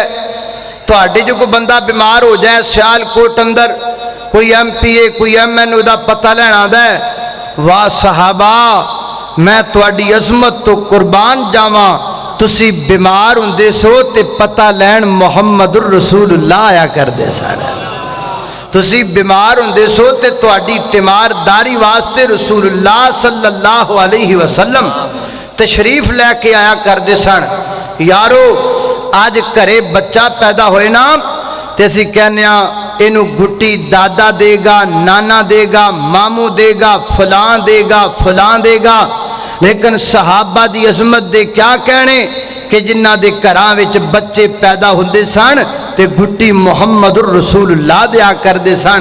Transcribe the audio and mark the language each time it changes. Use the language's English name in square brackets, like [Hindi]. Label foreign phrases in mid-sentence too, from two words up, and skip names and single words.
[Punjabi] تہاڈے جو کوئی بندہ بیمار ہو جائے سیالکوٹ اندر، کوئی MPA کوئی MN دا پتہ لین آندا اے، واہ صحابہ میں تہاڈی عظمت توں قربان جاواں، تسی بیمار ہندے سو تے پتہ لین [Arabic] محمد رسول الله [Punjabi] آیا کردے سن. تسی بیمار ہندے سو تے تہاڈی تیمارداری واسطے رسول اللہ [Arabic] صلى الله عليه وسلم [Punjabi] تشریف لے کے آیا کردے سن. یارو اج گھرے بچہ پیدا ہوئے نا تے اسی کہنے اینوں گھٹی دادا دیوے گا، نانا دیوے گا، ماموں دیوے گا، فلاں دیوے گا، فلاں دیوے گا، لیکن صحابہ دی عظمت دے کیا کہنے کہ جنہاں دے گھراں وچ بچے پیدا ہندے سن تے گھٹی [Arabic] محمد رسول الله [Punjabi] دتا کردے سن.